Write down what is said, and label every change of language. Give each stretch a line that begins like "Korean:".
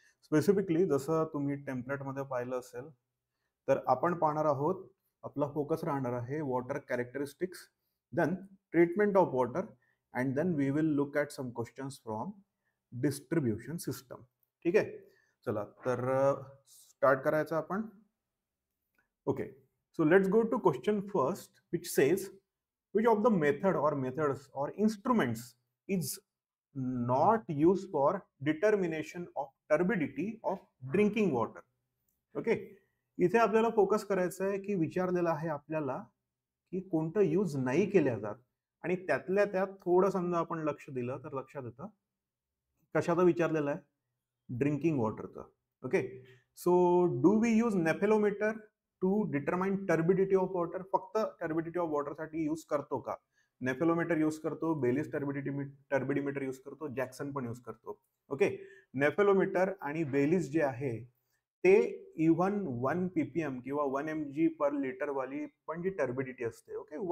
English: specifically
Marathi: जसं तुम्ही टेम्पलेटमध्ये पाहिलं असेल, तर आपण पाहणार आहोत, आपला फोकस राहणार आहे
English: Water characteristics, then treatment of water, and then we will look at some questions from distribution system.
Marathi: ठीक आहे. चला तर स्टार्ट करायचं आपण. Okay.
English: So let's go to question first, which says, which of the method or methods or instruments is not used for determination of turbidity of drinking water. Okay.
Marathi: इथे आपल्याला focus करायचं आहे की विचारलेलं आहे आपल्याला की कोणतं यूज नाही केल्या जात, आणि त्यातल्या त्यात थोडं समजा आपण लक्ष दिलं तर लक्षात येतं कशाचं विचारलेलं आहे, drinking वॉटरचं. Okay.
English: So do we use nephelometer to determine turbidity of water?
Marathi: फक्त टर्बिडिटी ऑफ वॉटर साठी यूज करतो का? नेफेलोमीटर यूज करतो, बेलिस टर्बिडिमीटर यूज करतो, जॅक्सन पण यूज करतो. ओके. नेफेलोमीटर आणि बेलिस जे आहे ते इव्हन 1 ppm किंवा 1 mg पर लिटर वाली पण जी टर्बिडिटी असते. ओके.